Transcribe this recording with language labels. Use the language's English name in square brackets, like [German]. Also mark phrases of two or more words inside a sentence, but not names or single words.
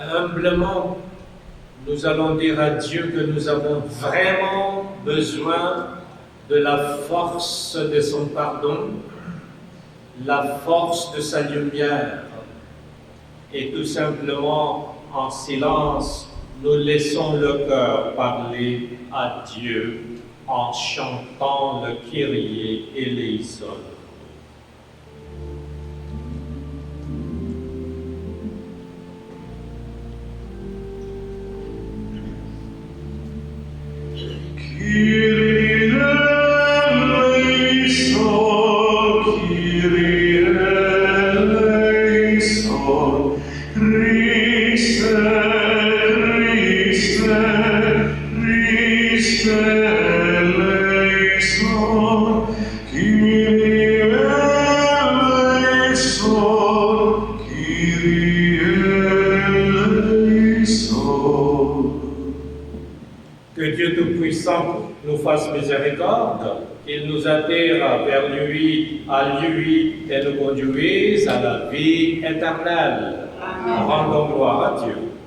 [French] Humblement, nous allons dire à Dieu que nous avons vraiment besoin de la force de son pardon, la force de sa lumière. Et tout simplement, en silence, nous laissons le cœur parler à Dieu en chantant le [Greek] Κύριε ελέησον. Κύριε ελέησον, Κύριε ελέησον, Χριστέ, Χριστέ, Χριστέ ελέησον, Κύριε ελέησον, Κύριε ελέησον. [French] Que Dieu Tout-Puissant nous fasse miséricorde, qu'il nous attire vers lui, à lui, et nous conduise à la vie éternelle. Amen. Rendons gloire à Dieu.